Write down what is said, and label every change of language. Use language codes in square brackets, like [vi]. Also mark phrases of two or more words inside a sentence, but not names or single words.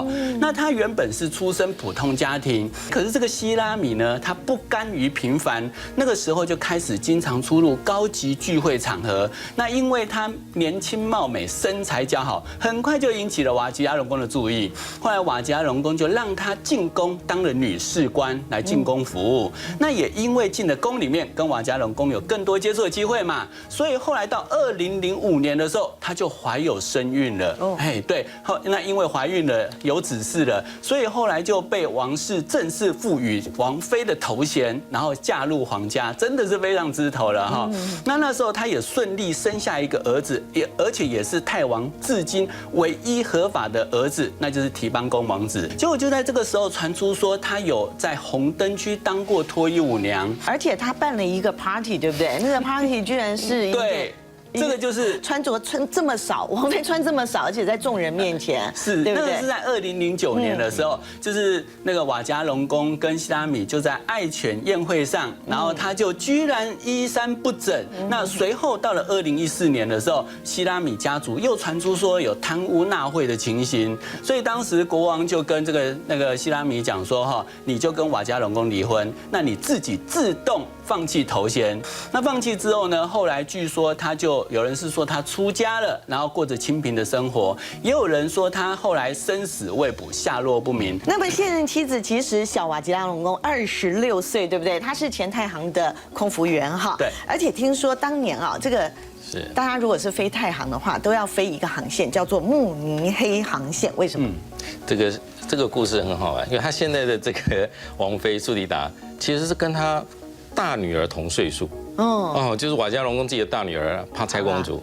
[zh] 那他原本是出身普通家庭，可是這個希拉米呢，他不甘於平凡，那個時候就開始經常出入高級聚會場合。那因為他年輕貌美，身材姣好，很快就引起了瓦吉拉隆功的注意。後來瓦吉拉隆功就讓他進宮當了女士官來進宮服務。那也因為進了宮裡面，跟瓦吉拉隆功有更多接觸的機會嘛，所以後來到2005年的時候，他就懷有身孕了。哎，對，那因為懷孕了，有子嗣了，所以後來就被王室正式賦予王妃的頭衔，然後嫁入皇家，真的是非常枝頭了哈。那時候他也順利生下一個兒子，而且也是泰王至今唯一合法的兒子，那就是提邦公王子。結果就在這個時候傳出說，他有在紅燈區當過脫衣舞娘，而且他辦了一個 party，對不对？那個 party 居然是对。這個就是穿這麼少，王妃穿這麼少，而且在眾人面前，是，對不對？那個是在2009年的時候，就是那個瓦吉拉隆功跟希拉米就在愛犬宴會上，然後他就居然衣衫不整。那隨後到了2014年的時候，希拉米家族又傳出說有貪污納賄的情形，所以當時國王就跟那個希拉米講說哈，你就跟瓦吉拉隆功離婚，那你自己自動放棄頭銜。那放棄之後呢，後來據說他就有人是說他出家了，然後過着清貧的生活，也有人說他後來生死未卜，下落不明。那麼現任妻子其實小瓦吉拉隆功26歲，对不对？他是前太行的空服員哈。对。而且听說當年啊，這個是大家如果是飛太行的話，都要飛一個航線叫做慕尼黑航線，為什麼？這個故事很好玩，因為他現在的這個王妃蘇迪達其實是跟他大女兒同歲數。就是瓦吉拉隆功自己的大女兒帕蔡公主。